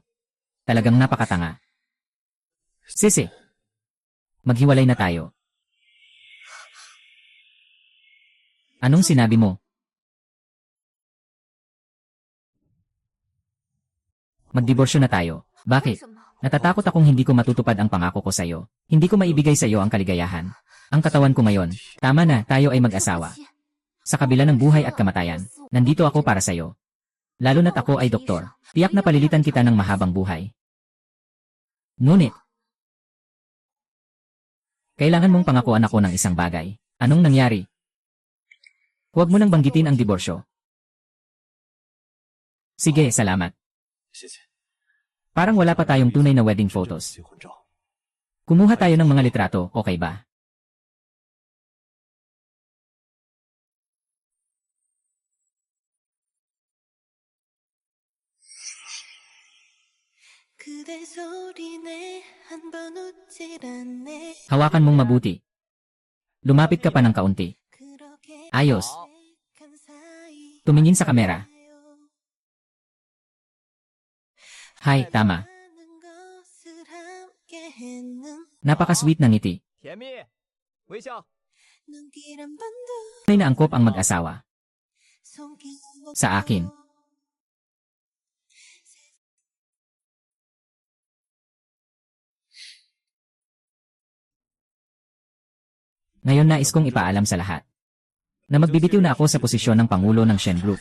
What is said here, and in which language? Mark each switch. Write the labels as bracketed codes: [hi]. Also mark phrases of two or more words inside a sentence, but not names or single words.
[tl] Talagang napakatanga. Sisi. Maghiwalay na tayo. Anong sinabi mo? Magdiborsyo na tayo. [zh] 为 [tl] Bakit? [zh] 什么？ [tl] Natatakot akong hindi ko matutupad ang pangako ko sa'yo. Hindi ko maibigay sa'yo ang kaligayahan. Ang katawan ko ngayon. Tama na, tayo ay mag-asawa. Sa kabila ng buhay at kamatayan, nandito ako para sa'yo. Lalo na't ako ay doktor. Tiyak na palilitan kita ng mahabang buhay. Ngunit, kailangan mong pangakuan ako ng isang bagay. Anong nangyari? Huwag mo nang banggitin ang diborsyo. Sige, salamat. [zh] 谢谢。 [tl] Parang wala pa tayong tunay na [en] wedding photos. [zh] 结婚照。 [tl] Kumuha tayo ng mga litrato, okay ba? [ko] 그대 소리내 한 번 웃질 않네. [tl] Hawakan mong mabuti. Lumapit ka pa ng kaunti. [ko] 그렇게 [tl] Ayos. [ko] 어색한 사이 [tl] Tumingin sa kamera. Hay, tama. [ko] 많은 것을 함께 했는 [tl] Napaka-sweet ng ngiti. [zh] 甜蜜，微笑。 [ko] 눈길 한 번도 [tl] Tunay na angkop ang mag-asawa. [ko] 손길 [tl] Sa akin. Ngayon nais kong ipaalam sa lahat na magbibitiw na ako sa posisyon ng Pangulo ng Shen Group.